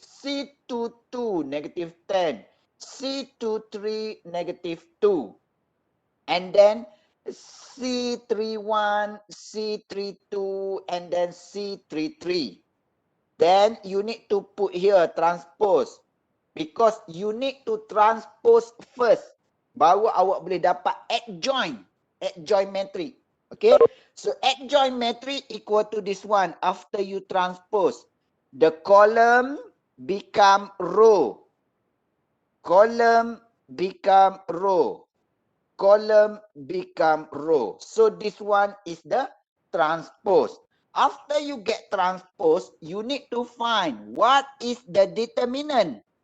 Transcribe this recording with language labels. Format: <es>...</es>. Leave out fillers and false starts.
<en>C22, negative 10. C23, negative 2. And then C31, C32, and then C33. Then you need to put here transpose. Because you need to transpose first.</en> <ms>Baru awak boleh dapat adjoint matrix.</ms> <en>Okay. So adjoint matrix equal to this one. After you transpose, the column become row. Column become row. Column become row. So this one is the transpose. After you get transpose, you need to find what is the determinant.</en>